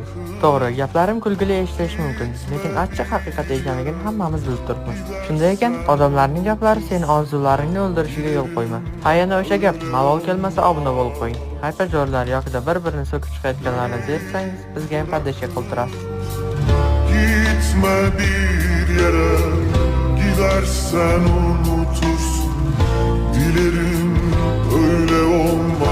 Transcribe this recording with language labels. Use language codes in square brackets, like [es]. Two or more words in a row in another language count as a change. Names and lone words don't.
[uz] To'g'ri, gaplarim kulgili eshitilishi mumkin, lekin achchiq haqiqat ekanligini hammamiz bilib turibmiz. Shunday ekan, odamlarning gaplari seni orzularingni o'ldirishiga yo'l qo'yma. Ha, yana o'sha gap, malol kelmasa obuna bo'lib qo'ying. Haypajo'rlar yokida bir-birini so'kib chiqayotganlarni zeriksangiz, bizga ham padashga qildirasiz. [tr] Gitme bir yere, gidersen unutursun. Dilerim öyle olmaz.